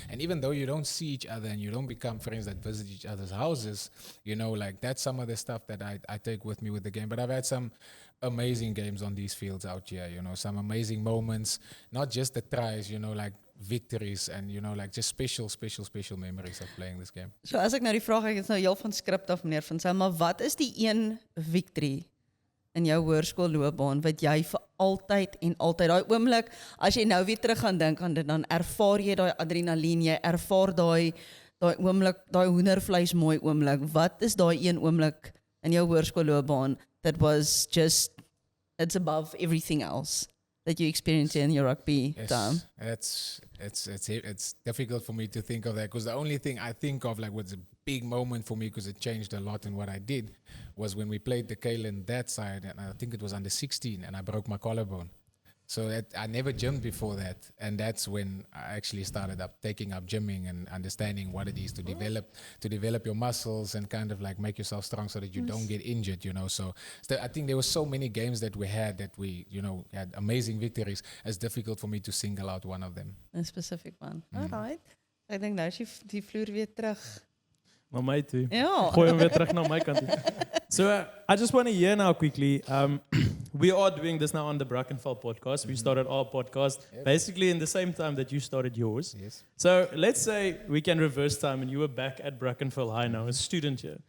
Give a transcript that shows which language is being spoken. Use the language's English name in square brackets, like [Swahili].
[English] And even though you don't see each other and you don't become friends that visit each other's houses, you know, like that's some of the stuff that I take with me with the game. But I've had some amazing games on these fields out here, you know, some amazing moments, not just the tries, you know, like victories and, you know, like just special memories of playing this game. [Afrikaans] So as ek nou die vraag, ek het nou heel van skrip af meneer van sy, maar wat is die een victory in jou hoërskoolloopbaan wat jy vir altyd en altyd, daai oomblik, as jy nou weer terug gaan dink aan dit, dan ervaar jy daai adrenalien, jy ervaar daai oomblik, daai hoendervleis mooi oomblik. Wat is daai een oomblik in jou hoërskoolloopbaan [English] that was just, it's above everything else that you experienced in your rugby time? It's difficult for me to think of that, because the only thing I think of, like, was a big moment for me, because it changed a lot in what I did, was when we played the Kalen that side, and I think it was under 16, and I broke my collarbone. So I never gymmed before that, and that's when I actually started taking up gymming and understanding what it is to develop your muscles and kind of like make yourself strong so that you don't get injured, you know. So I think there were so many games that we had that we, you know, had amazing victories. It's difficult for me to single out one of them. A specific one. Alright. [Afrikaans] Ek dink nou is die vloer weer terug. Na my toe. Ja. Gooi hom weer terug na my kant toe. [English] So I just want to hear now quickly, we are doing this now on the Brackenfell Podcast. We started our podcast basically in the same time that you started yours. Yes. So let's say we can reverse time and you were back at Brackenfell High now, a student here.